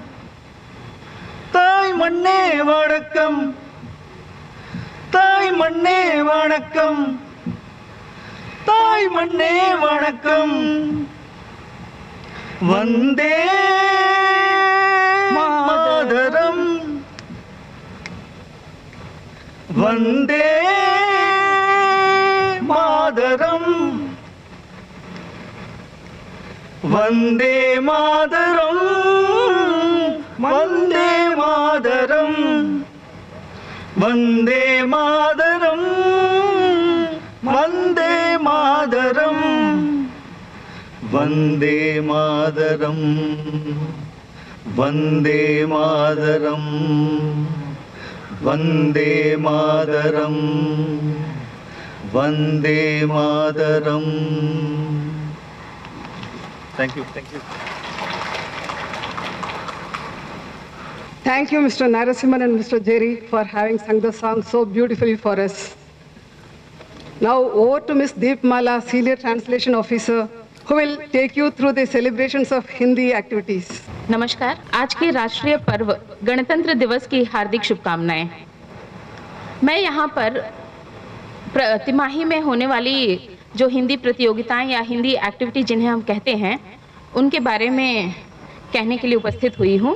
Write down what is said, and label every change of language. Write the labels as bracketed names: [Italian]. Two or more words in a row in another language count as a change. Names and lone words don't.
[Tamil] தாய் மண்ணே வணக்கம் தாய் மண்ணே வணக்கம் தாய் மண்ணே வணக்கம் [Sanskrit] वन्दे मातरम् वन्दे मातरम् वन्दे मातरम् वन्दे मातरम वंदे मातरम वंदे मातरम वंदे मातरम वंदे मातरम वंदे मातरम वंदे मातरम। [English] thank you. Thank you, Mr. Narasimhan and Mr. Jerry, for having sung the song so beautifully for us. Now over to Ms. Deepmala, Senior Translation Officer, who will take you through the celebrations of Hindi activities. [Hindi] नमस्कार। आज के राष्ट्रीय पर्व गणतंत्र दिवस की हार्दिक शुभकामनाएं। मैं यहाँ पर तिमाही में होने वाली जो हिंदी प्रतियोगिताएं या हिंदी एक्टिविटी जिन्हें हम कहते हैं, उनके बारे में कहने के लिए उपस्थित हुई हूँ।